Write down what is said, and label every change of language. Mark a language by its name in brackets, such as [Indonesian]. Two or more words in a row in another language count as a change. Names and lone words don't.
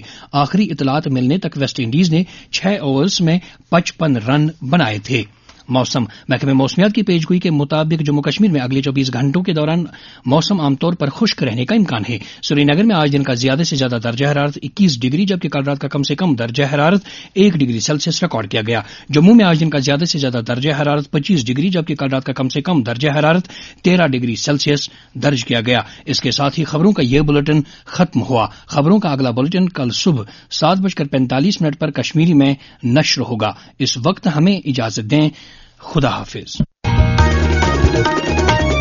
[Urdu] آخری اطلاعات ملنے تک ویسٹ انڈیز نے 6 اوورز میں 55 رن بنائے تھے۔ موسم محکمہ موسمیات کی پیشگوئی کے مطابق جموں کشمیر میں اگلے 24 گھنٹوں کے دوران موسم عام طور پر خشک رہنے کا امکان ہے۔ سری نگر میں آج دن کا زیادہ سے زیادہ درجہ حرارت 21 ڈگری جبکہ کل رات کا کم سے کم درجہ حرارت 1 ڈگری سیلسیس ریکارڈ کیا گیا۔ جموں میں آج دن کا زیادہ سے زیادہ درجہ حرارت 25 ڈگری جبکہ کل رات کا کم سے کم درجہ حرارت 13 ڈگری سیلسیس درج کیا گیا۔ اس کے ساتھ ہی خبروں کا یہ بلیٹن ختم ہوا۔ خبروں کا اگلا بلیٹن کل صبح 7:45 پر کشمیری میں نشر ہوگا۔ اس وقت ہمیں اجازت دیں، خدا حافظ۔